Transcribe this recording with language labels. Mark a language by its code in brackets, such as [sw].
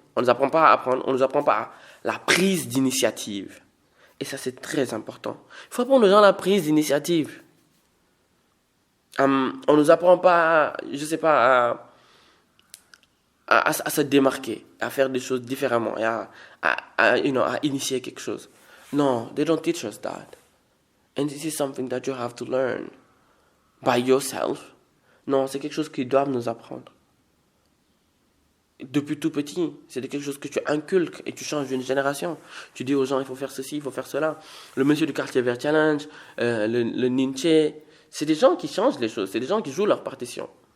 [fr] On ne nous apprend pas à apprendre. On ne nous apprend pas à la prise d'initiative. Et ça, c'est très important. Il faut apprendre aux gens la prise d'initiative. On ne nous apprend pas, je sais pas, à se démarquer, à faire des choses différemment, et à initier quelque chose. [en] No, they don't teach us that. And this is something that you have to learn by yourself. [fr] Non, c'est quelque chose qu'ils doivent nous apprendre. Depuis tout petit, c'est quelque chose que tu inculques et tu changes d'une génération. Tu dis aux gens, il faut faire ceci, il faut faire cela. Le monsieur du quartier vert challenge, le Nietzsche, c'est des gens qui changent les choses, c'est des gens qui jouent leur partition.